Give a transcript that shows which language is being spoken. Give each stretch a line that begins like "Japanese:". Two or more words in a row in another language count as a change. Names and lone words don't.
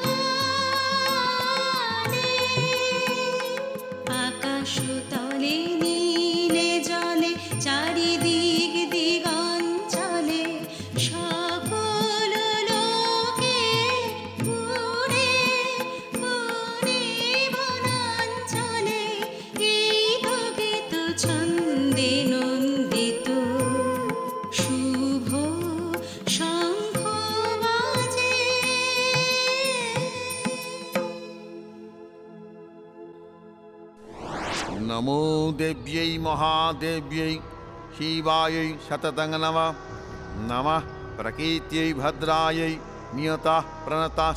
Bangla: গানে আকাশ তলে নীলে জলে চারিদিক দিগঞ্চলে সকল লোকে পুরে পুরে বনাঞ্চলে এই তো গীত ছন্দে নন্দিত শুভ শঙ্খ বাজে
Sanskrit: नमो देव्यै महादेव्यै शिवायै शततं नमः नमः प्रकृत्यै भद्रायै नियतः प्रणतः